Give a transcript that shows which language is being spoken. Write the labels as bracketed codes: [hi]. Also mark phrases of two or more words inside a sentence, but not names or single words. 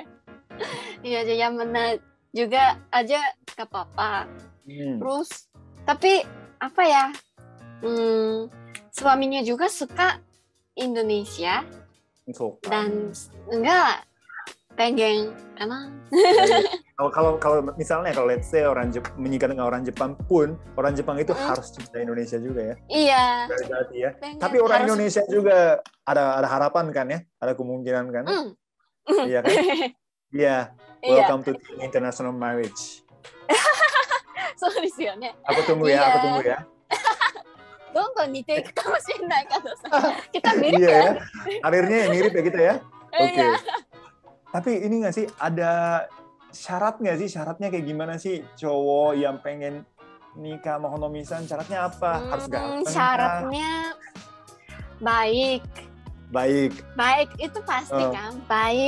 [id] Iya yang mana juga aja nggak apa-apa. Terus tapi apa ya? Suaminya juga suka Indonesia dan enggak pengen karena kalau misalnya kalau [en] let's say [id] menikah dengan orang Jepang pun orang Jepang itu harus cinta Indonesia juga ya. Iya. Berarti ya. Tapi orang Indonesia juga ada harapan kan ya? Ada kemungkinan kan? Iya kan? Iya. [en] Welcome to international marriage. [id] Aku tunggu ya. [ja] どんどん似ていくかもしれないからさ。 [id] Kita mirip ya. Karirnya mirip ya kita ya. Oke. Tapi ini nggak sih ada syarat nggak sih? Syaratnya kayak gimana sih cowok yang pengen nikah sama Honomi-san? Syaratnya apa? Harus ganteng? Syaratnya baik. Baik itu pasti kan. Baik.